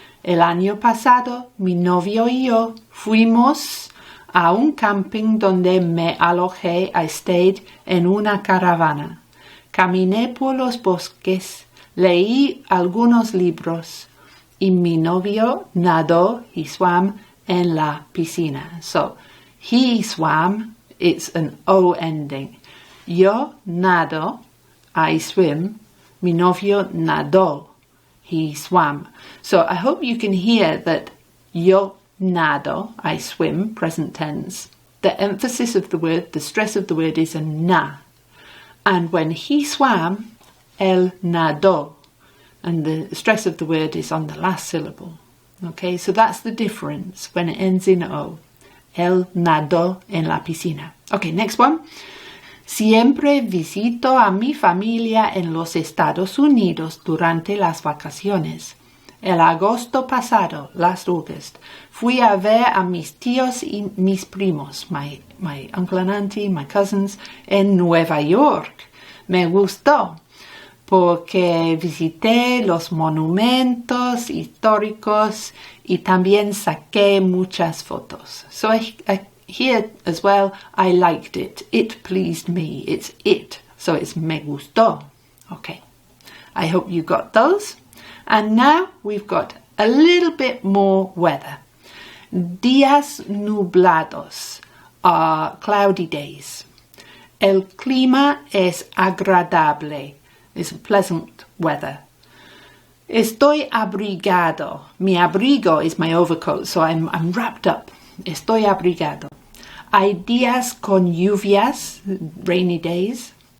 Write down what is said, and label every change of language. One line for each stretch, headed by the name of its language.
Spanish: El año pasado, mi novio y yo fuimos a un camping donde me alojé.
English: I stayed
Spanish: en una caravana. Caminé por los bosques, leí algunos libros y mi novio nadó,
English: he swam,
Spanish: en la piscina.
English: So, he swam, it's an O ending.
Spanish: Yo nado,
English: I swim.
Spanish: Mi novio nadó,
English: he swam. So I hope you can hear that
Spanish: yo nado,
English: I swim, present tense. The emphasis of the word, the stress of the word is a na. And when he swam,
Spanish: él nadó.
English: And the stress of the word is on the last syllable. Okay, so that's the difference when it ends in O.
Spanish: Él nadó en la piscina.
English: Okay, next one.
Spanish: Siempre visito a mi familia en los Estados Unidos durante las vacaciones. El agosto pasado,
English: last August,
Spanish: fui a ver a mis tíos y mis primos,
English: my uncle and auntie, my cousins,
Spanish: en Nueva York. Me gustó porque visité los monumentos históricos y también saqué muchas fotos.
English: So here as well, I liked it. It pleased me. It's it. So it's me gustó. Okay. I hope you got those. And now we've got a little bit more weather.
Spanish: Días nublados
English: are cloudy days.
Spanish: El clima es agradable.
English: It's pleasant weather.
Spanish: Estoy abrigado. Mi abrigo
English: is my overcoat, so I'm wrapped up.
Spanish: Estoy abrigado. Hay días con lluvias,
English: rainy days.